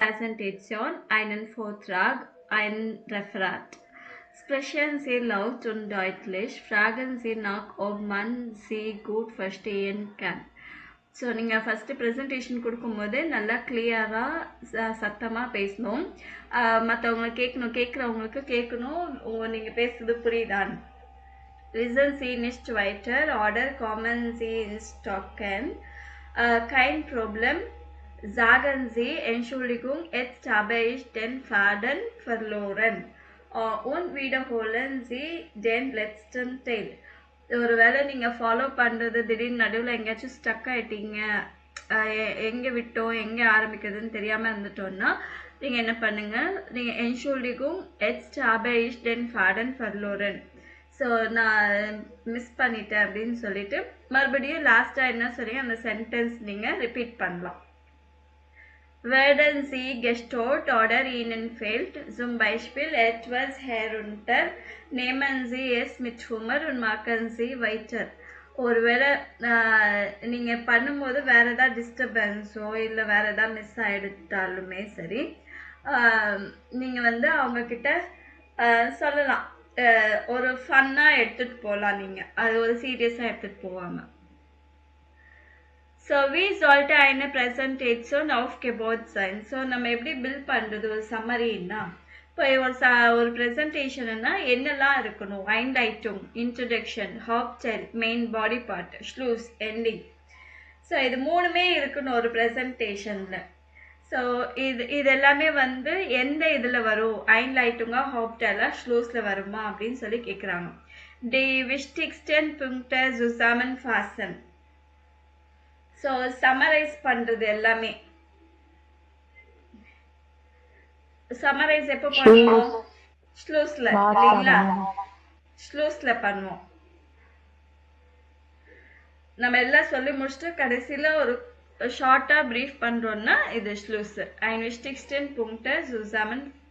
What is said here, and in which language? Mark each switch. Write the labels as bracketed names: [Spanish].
[German] Präsentation einen Vortrag, ein Referat. Sprechen Sie laut und deutlich, fragen Sie nach, ob man Sie gut verstehen kann. [Tamil] So நீங்கள் first presentation கொடுக்கும்போது நல்லா கிளியராக சத்தமாக பேசணும். மற்றவங்க கேட்குறவங்களுக்கு கேட்கணும் நீங்கள் பேசுறது புரியுதான்னு. [German] Listen Sie nicht weiter oder kommen Sie ins Stocken. Kein Problem. Sagen Sie Entschuldigung, jetzt habe ich den Faden verloren. Und wiederholen Sie den letzten Teil. [Tamil] ஒரு வேளை நீங்கள் ஃபாலோ பண்ணுறது திடீர்னு நடுவில் எங்கேயாச்சும் ஸ்டக் ஆகிட்டீங்க, எங்கே விட்டோம் எங்கே ஆரம்பிக்கிறதுன்னு தெரியாமல் இருந்துட்டோன்னா நீங்கள் என்ன பண்ணுங்கள், நீங்கள் [German] Entschuldigung, jetzt habe ich den Faden verloren. [Tamil] So நான் மிஸ் பண்ணிட்டேன் அப்படின்னு சொல்லிட்டு மறுபடியும் லாஸ்ட்டாக என்ன சொல்றீங்க அந்த சென்டென்ஸ் நீங்கள் ரிப்பீட் பண்ணலாம். [German] Werden Sie gestört oder Ihnen fehlt zum Beispiel etwas herunter, nehmen Sie es mit Humor und machen Sie weiter. [Tamil] ஒருவேளை நீங்கள் பண்ணும்போது வேறு ஏதாவது டிஸ்டர்பன்ஸோ இல்லை வேறு ஏதாவது மிஸ் ஆகிடுத்தாலுமே சரி, நீங்கள் அவங்கக்கிட்ட சொல்லலாம். ஒரு ஃபன்னாக எடுத்துகிட்டு போகலாம், நீங்கள் அது ஒரு சீரியஸாக எடுத்துகிட்டு போவாமல். [German] ஸோ wie sollte eine Präsentation aufgebaut sein? [Tamil] So நம்ம எப்படி பில்ட் பண்ணுறது ஒரு சம்மரின்னா, இப்போ ஒரு ப்ரெசன்டேஷன்னா என்னெல்லாம் இருக்கணும்? ஐன்லைட்டிங், introduction, ஹாப்செல், main body part, ஷ்லூஸ், ending. So இது மூணுமே இருக்கணும் ஒரு ப்ரெசன்டேஷனில். ஸோ இது எல்லாமே எந்த இதில் வரும்? ஐன்லைட்டுங்கா, ஹாப்டெல்லாம், ஷ்லூஸில் வருமா அப்படின்னு சொல்லி கேட்குறாங்க. [German] Die wichtigsten Punkte zusammenfassen. [Tamil] So summarise பண்ணுறது எல்லாமே. சம்மரைஸ் எப்போ பண்ணுவோம்? ஷ்லூஸில் இல்லைங்களா? ஷ்லூஸில் பண்ணுவோம். நம்ம எல்லாம் சொல்லி முடிச்சுட்டு கடைசியில் ஒரு ஷார்ட்டாக ப்ரீஃப் பண்ணுறோன்னா இது ஷ்லூஸு. [German] ein wichtigsten Punkte zusammen.